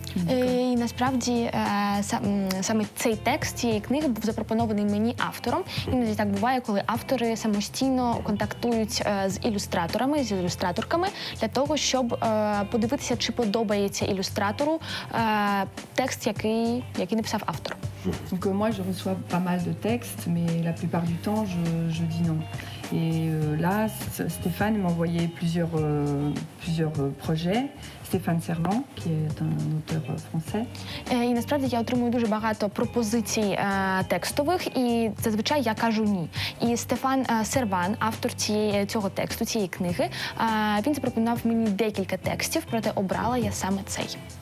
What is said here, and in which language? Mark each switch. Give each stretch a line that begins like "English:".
Ukrainian: І насправді саме цей текст цієї книги був запропонований мені автором. Іноді так буває, коли автори самостійно контактують з ілюстраторами, з ілюстраторками для того, щоб подивитися, чи подобається ілюстратору текст, який написав автор.
French: Donc moi, je reçois pas mal de textes, mais la plupart du temps, je dis non. Et là, Stéphane m'a envoyé plusieurs projets. Stéphane Servan, qui est un auteur français.
Ukrainian: І насправді я отримую дуже багато пропозицій текстових, і зазвичай я кажу ні. І Стефан Серван, автор цього тексту, цієї книги, він запропонував мені декілька текстів, проте обрала я саме цей.